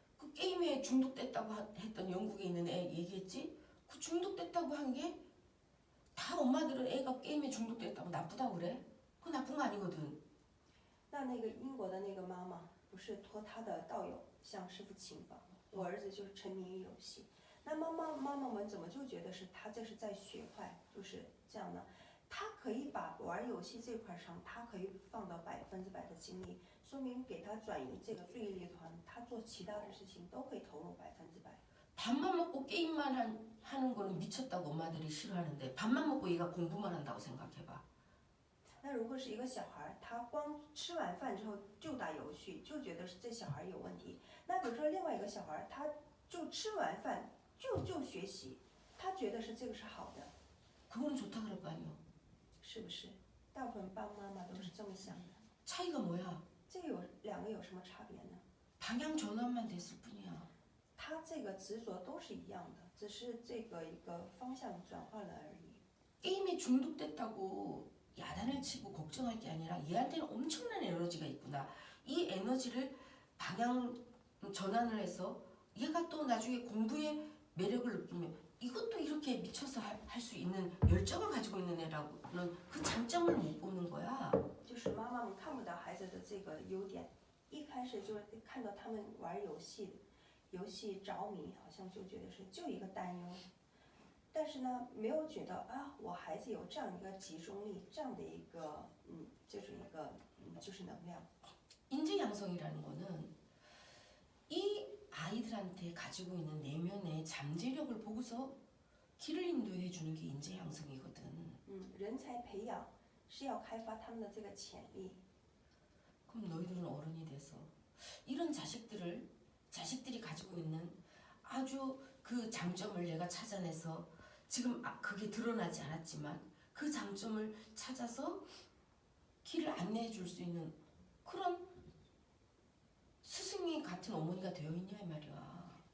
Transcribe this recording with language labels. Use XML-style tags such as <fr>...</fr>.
<ko>그 게임에 중독됐다고 했던 영국에 있는 애 얘기했지? 그 중독됐다고 한 게 다 엄마들은 애가 게임에 중독됐다고 나쁘다고 그래? 그거 나쁜 거 아니거든.</ko> <zh>那个英国的那个妈妈不是托她的道友向师傅请法吗？我儿子就是沉迷于游戏。那妈妈们怎么就觉得是他这是在学坏，就是这样呢？他可以把玩游戏这块上，他可以放到100%的精力，说明给他转移这个注意力的话，他做其他的事情都可以投入100%。</zh> <ko>밥만 먹고 게임만 하는 거는 미쳤다고 엄마들이 싫어하는데 밥만 먹고 얘가 공부만 한다고 생각해봐.</ko> <zh>那如果是一个小孩，他光吃完饭之后就打游戏，就觉得是这小孩有问题。那比如说另外一个小孩，他就吃完饭就学习，他觉得是这个是好的，</zh> <ko>그거는 좋다 그럴 거 아니요.</ko> <zh>是不是？大部分爸爸妈妈都是这么想的。</zh> <ko>차이가 뭐야?</ko> <zh>这个两个有什么差别呢？</zh> <ko>방향 전환만 됐을 뿐이야.</ko> <zh>他这个执着都是一样的，只是这个一个方向转换了而已。</zh> <ko>게임에 중독됐다고 야단을 치고 걱정할 게 아니라 얘한테는 엄청난 에너지가 있구나. 이 에너지를 방향 전환을 해서 얘가 또 나중에 공부에 매력을 느끼면 이것도 이렇게 미쳐서 할 수 있는 열정을 가지고 있는 애라고는 그 장점을 못 보는 거야.</ko> <zh>就是妈妈们看不到孩子的这个优点，一开始就是看到他们玩游戏着迷，好像就觉得是就一个担忧。但是呢，没有觉得啊，我孩子有这样一个集中力，这样的一个就是一个就是能量。</zh> <ko>인재 양성이라는 거는 이 아이들한테 가지고 있는 내면의 잠재력을 보고서 길을 인도해 주는 게 인재 양성이거든.</ko> <zh>人才培养是要开发他们的这个潜力。</zh> <ko>그럼 너희들은 어른이 돼서 이런 자식들이 가지고 있는 아주 그 장점을 내가 찾아내서 지금 그게 드러나지 않았지만 그 장점을 찾아서 길을 안내해 줄 수 있는 그런 스승이 같은 어머니가 되어 있냐 이 말이야.</ko>